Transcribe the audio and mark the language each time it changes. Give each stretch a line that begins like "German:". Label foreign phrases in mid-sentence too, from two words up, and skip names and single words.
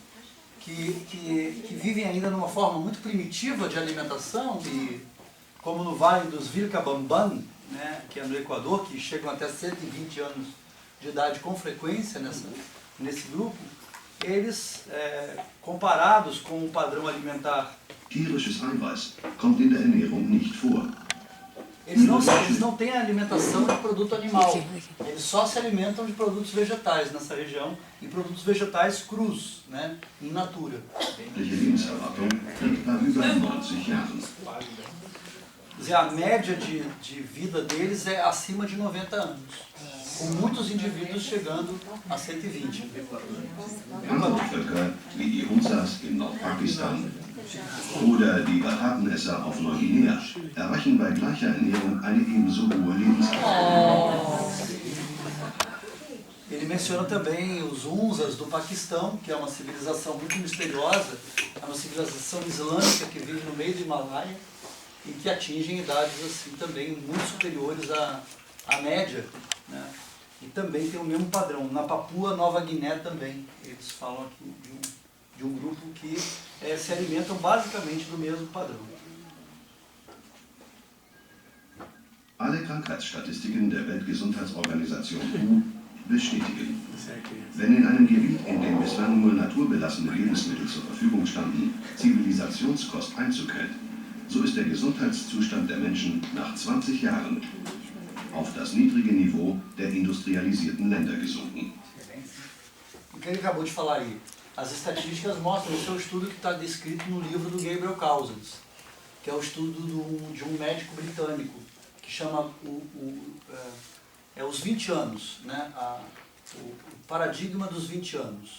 Portuguese: que vivem ainda numa forma muito primitiva de alimentação, e como no Vale dos Vilcabamban, né, que é no Equador, que chegam até 120 anos de idade com frequência nesse grupo, eles, comparados com o padrão alimentar,
German: Tierisches Eiweiß kommt in der Ernährung nicht vor.
Portuguese: eles não têm a alimentação de produto animal. Eles só se alimentam de produtos vegetais nessa região, e produtos vegetais crus, né, in natura.
German: Die Lebenserwartung liegt bei über 90 Jahren.
Portuguese: Quer dizer, a média de vida deles é acima de 90 anos, com muitos indivíduos chegando a 120.
German: Andere Völker, wie die Hunzas in Nordpakistan oder die Batatenesser auf Neuguinea, erreichen bei gleicher Ernährung eine ebenso hohe Lebenserwartung.
Portuguese: Ele menciona também os Hunzas do Paquistão, que é uma civilização muito misteriosa, é uma civilização islâmica que vive no meio do Himalaia e que atingem idades assim também muito superiores à média, né? E também tem o mesmo padrão. Na Papua Nova Guiné também, eles falam aqui de um grupo que se alimentam basicamente do mesmo padrão.
German: Alle Krankheitsstatistiken der Weltgesundheitsorganisation WHO bestätigen, wenn in einem Gebiet, in dem bislang nur naturbelassene Lebensmittel zur Verfügung standen, Zivilisationskost Einzug hält, so ist der Gesundheitszustand der Menschen nach 20 Jahren auf das niedrige Niveau der industrialisierten Länder gesunken.
Portuguese: O que ele acabou de falar aí? As estatísticas mostram, esse é o estudo que está descrito no livro do Gabriel Cousens, que é o estudo de um médico britânico, que chama os 20 anos, né? O paradigma dos 20 anos.